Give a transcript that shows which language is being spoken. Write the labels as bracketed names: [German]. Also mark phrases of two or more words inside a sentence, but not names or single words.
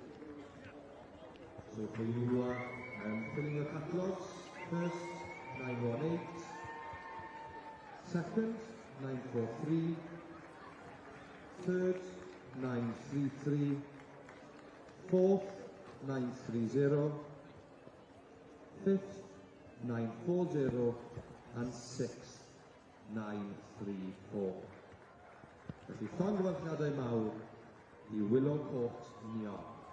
[English] So for you filling your catalogues, first 918, second 943, third 933, fourth 930, fifth 940, and sixth 934. [Welsh] Felly llongyfarchiadau mawr I Willow Court Neon.